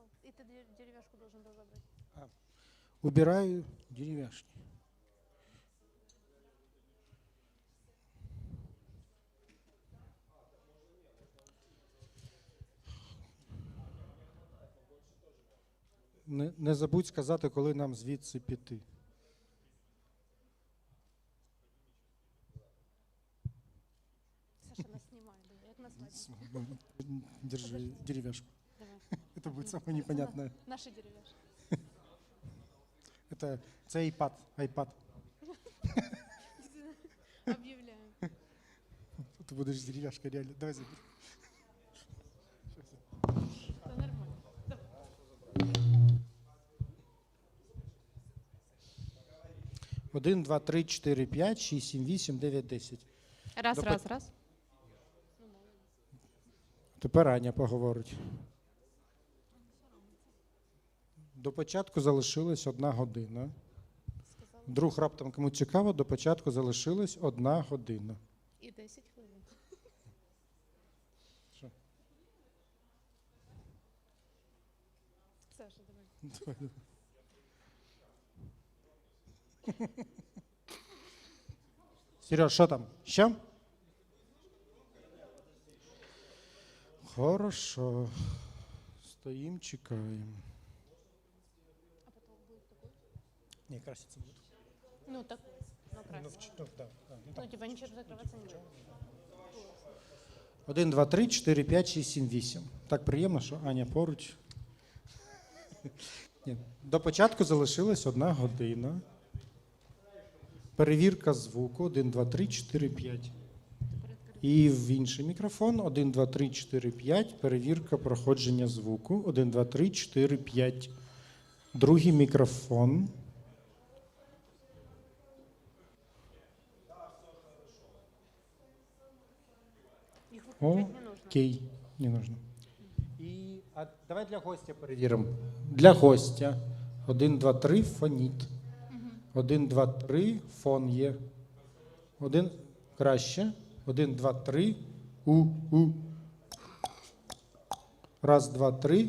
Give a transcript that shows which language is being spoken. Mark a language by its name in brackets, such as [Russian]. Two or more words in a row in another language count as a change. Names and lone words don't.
[Russian] И ты деревяшку должен был забрать. Убираю деревяшки. [Ukrainian] Не забудь сказати, коли нам звідси піти. [Russian] Саша нас снимает, как на свадьбе. Держи деревяшку. Давай. Это будет самое непонятное. Наши деревяшки. Это iPad. Объявляем. Ты будешь деревяшкой реально. Давай забери. Да нормально. Давай. 1, 2, 3, 4, 5, 6, 7, 8, 9, 10. Раз, раз, раз. [Ukrainian] Тепер Аня поговорить. До початку залишилась 1 година. Вдруг раптом кому цікаво, до початку залишилась 1 година. І 10 хвилин. Що? Саша, давай. Сереж, що там? Що? [Russian] Хорошо. [Ukrainian] Стоїм, чекаємо. [Russian] А потом будет такой? [Ukrainian] Не, краситься буде. [Russian] Ну, такой. Ну, красиво. Ну, типа ничего закрываться не будет. 1, 2, 3, 4, 5, 6, 7, 8. [Ukrainian] Так приємно, що Аня поруч. Ні. До початку залишилась 1 година. Перевірка звуку 1, 2, 3, 4, 5. І в інший мікрофон 1, 2, 3, 4, 5. Перевірка проходження звуку 1, 2, 3, 4, 5. Другий мікрофон. [Russian] Их выключать не нужно. Окей, не нужно. [Ukrainian] І давай для гостя перевіримо. Для гостя 1, 2, 3, фоніть. 1, 2, 3, фон є. Краще. 1, 2, 3, у. Раз, два, три.